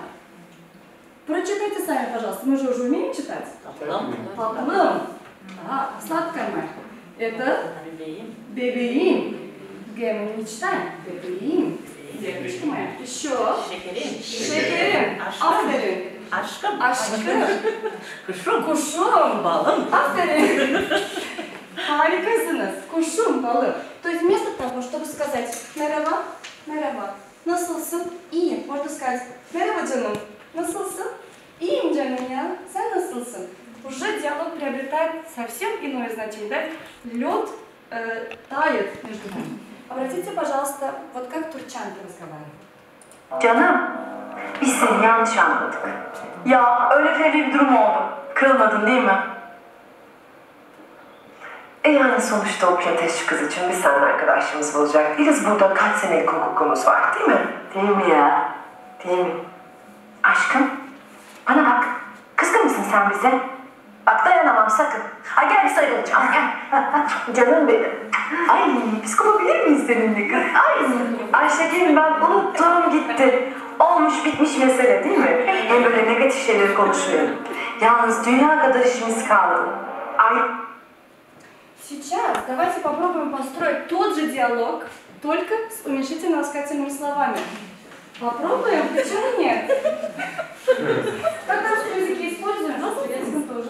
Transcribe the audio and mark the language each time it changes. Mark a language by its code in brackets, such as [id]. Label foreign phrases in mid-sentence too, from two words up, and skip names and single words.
[ru] Прочитайте сами, пожалуйста. Мы же уже умеем читать. Паплым. Да, сладкое моя. Это бебеин. Г мы не читаем. Бебеин. Девочка моя. Еще. [tr] Şekerin. Aferin. Aşkım. Aşkım. Kuşum. Balım. Аферин. Harikasınız. Kuşum, balım. [ru] То есть вместо того, чтобы сказать [tr] merhaba, merhaba, nasılsın, iyi, [ru] можно сказать [tr] merhaba canım, nasılsın, iyiyim canım ya, sen nasılsın? [ru] Уже диалог приобретает совсем иное значение, да? Лед тает между нами. Обратите, пожалуйста, вот как турчанки разговаривают. [tr] Canım, biz seni yanlış anladık. Ya öyle bir durum oldu. Kırılmadın değil mi? Yani sonuçta o pilates kız için biz seninle arkadaşlığımız olacak değiliz. Burada kaç senelik hukukumuz var değil mi? Değil mi ya? Değil mi? Aşkım, bana bak. Kızgın mısın sen bize? Bak dayanamam sakın. Ay gel bir sarılacağım. Gel. Canım benim. Ay biz kopabilir miyiz seninle kız? Ay şekerim ben unuttum gitti. Olmuş bitmiş mesele değil mi? Hem böyle negatif şeyleri konuşmayalım. Yalnız dünya kadar işimiz kaldı. Ay. [ru] Сейчас давайте попробуем построить тот же диалог, только с уменьшительно-ласкательными словами. Попробуем? Почему нет? В татарском языке используем, но в турецком тоже.